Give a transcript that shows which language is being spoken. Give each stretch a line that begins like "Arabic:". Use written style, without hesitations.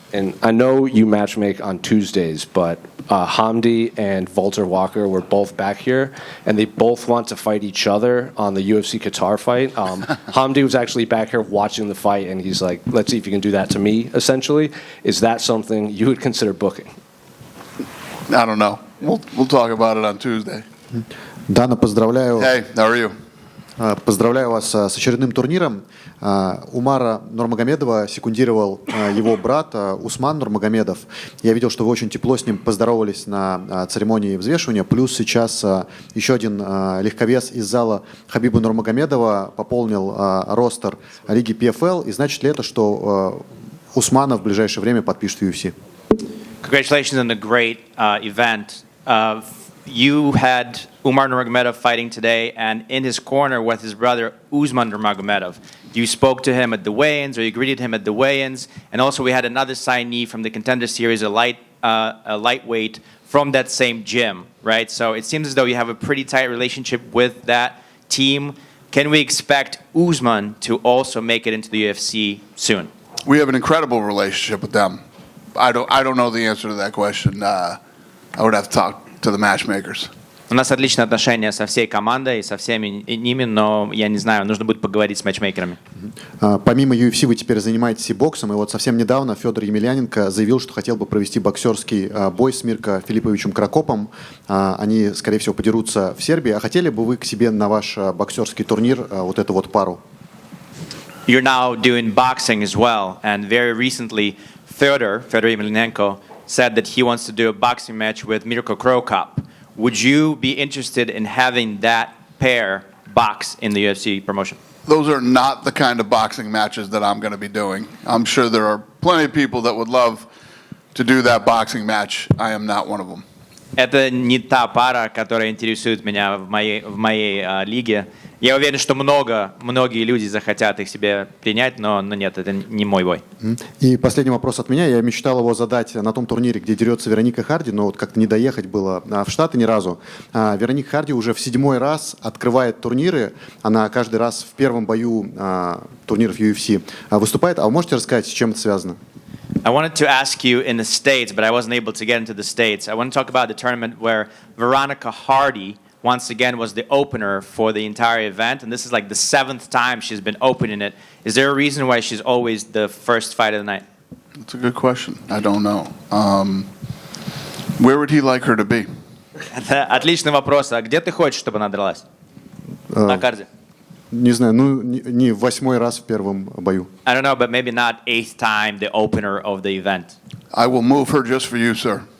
English: And I know you matchmake on Tuesdays, but Hamdi and Walter Walker were both back here, and they both want to fight each other on the UFC Qatar fight. Hamdi was actually back here watching the fight, and he's like, let's see if you can do that to me, essentially. Is that something you would consider booking? I don't know. We'll talk about it on Tuesday.
Russian: Дана, поздравляю.
English: Hey, how are you?
Russian: Поздравляю вас с очередным турниром. Умара Нурмагомедова секундировал его брат Усман Нурмагомедов. Я видел, что вы очень тепло с ним поздоровались на церемонии взвешивания. Плюс сейчас еще один легковес из зала Хабиба Нурмагомедова пополнил ростер лиги PFL. И значит ли это, что Усмана в ближайшее время подпишет UFC?
English: Congratulations on the great event. You had Umar Nurmagomedov fighting today, and in his corner was his brother Usman Nurmagomedov. You spoke to him at the weigh-ins, or you greeted him at the weigh-ins, and also we had another signee from the Contender Series, a lightweight from that same gym, right? So it seems as though you have a pretty tight relationship with that team. Can we expect Usman to also make it into the UFC soon? We have an incredible relationship with them. I don't know the answer to that question. I would have to talk to the matchmakers.
Russian: У нас отличные отношения со всей командой, со всеми ними, но я не знаю, нужно будет поговорить с матчмейкерами. Помимо UFC вы теперь занимаетесь и боксом, и вот совсем недавно Федор Емельяненко заявил, что хотел бы провести боксерский бой с Мирко Филипповичем Крокопом. Они, скорее всего, подерутся в Сербии. А хотели бы вы к себе на ваш боксерский турнир вот эту вот пару?
English: You're now doing boxing as well, and very recently, Fedor Emelianenko, said that he wants to do a boxing match with Mirko Krokop. Would you be interested in having that pair box in the UFC promotion? Those are not the kind of boxing matches that I'm going to be doing. I'm sure there are plenty of people that would love to do that boxing match. I am not one of them.
Russian: Это не та пара, которая интересует меня в моей лиге. Я уверен, что многие люди захотят их себе принять, но нет, это не мой бой. И последний вопрос от меня. Я мечтал его задать на том турнире, где дерется Вероника Харди, но вот как-то не доехать было в Штаты ни разу. Вероника Харди уже в 7-й раз открывает турниры. Она каждый раз в первом бою турниров UFC выступает. А вы можете рассказать, с чем это связано?
English: I wanted to ask you in the States, but I wasn't able to get into the States. I want to talk about the tournament where Veronica Hardy once again was the opener for the entire event, and this is like the 7th time she's been opening it. Is there a reason why she's always the first fight of the night? That's a good question. I don't know. Where would he like her to be?
Russian: Это отличный вопрос. А где ты хочешь, чтобы она дралась? На карте? Не знаю, ну не 8-й раз в первом бою.
English: I don't know, but maybe not 8th time the opener of the event. I will move her just for you, sir.